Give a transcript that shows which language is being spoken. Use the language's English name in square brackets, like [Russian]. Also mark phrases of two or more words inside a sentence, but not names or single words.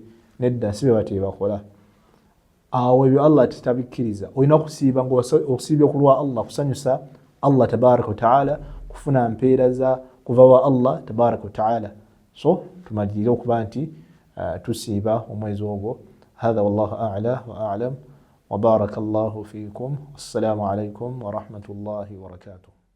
[Ganda] Nedda, si bwe batebakola. Awo ebyo Allah titabikkiriza. Olina kusiiba ng'osiibye ku lwa Allah, kusanyusa [Arabic] الله تبارك وتعالى, [Ganda] kufuna mpeera za kuva wa [Arabic] الله تبارك وتعالى. [Ganda] So tumalirire okuba nti tusiiba omwezi ogwo. [Arabic] هذا والله أعلى وأعلم وبارك الله فيكم. السلام عليكم ورحمة الله وبركاته.